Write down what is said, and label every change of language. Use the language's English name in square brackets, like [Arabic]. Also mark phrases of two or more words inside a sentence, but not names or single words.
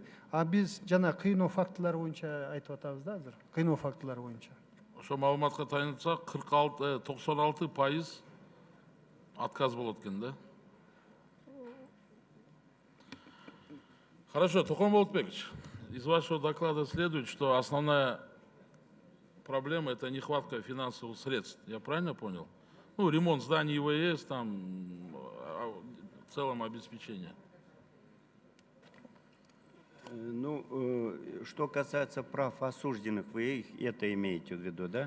[Kyrgyz] А биз жана кыйноо фактылары боюнча айтып атабыз да азыр. Кыйноо фактылары боюнча. Ошо маалыматка таянсак, 96% отказ болот экен да? [Russian] Хорошо, Токон Болотбекович, из вашего доклада следует, что основная проблема – это нехватка финансовых средств. Я правильно понял? Ну, ремонт зданий ИВС, там, в целом обеспечение. Ну, что касается прав осужденных, вы это имеете в виду, да?